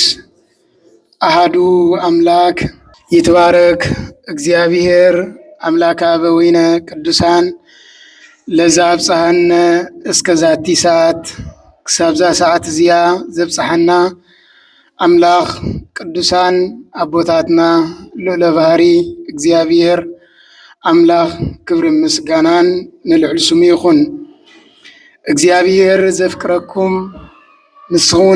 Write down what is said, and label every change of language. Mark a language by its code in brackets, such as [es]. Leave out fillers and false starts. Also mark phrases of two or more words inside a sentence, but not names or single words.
[gez] አሃዱ አምላክ ይትባረክ እግዚአብሔር አምላከ አበዊነ ቅዱሳን ለዘአብጽሐነ እስከ ዛቲ ሰዓት [ti] ክሳብዛ ሰዓት እዚያ ዘብጽሐና አምላኽ ቅዱሳን አቦታትና ልዑለ ባሕሪ እግዚአብሔር አምላኽ ክብሪ ምስጋናን ንልዕል ስሙ ይኹን። እግዚአብሔር ዘፍቅረኩም ንስኹን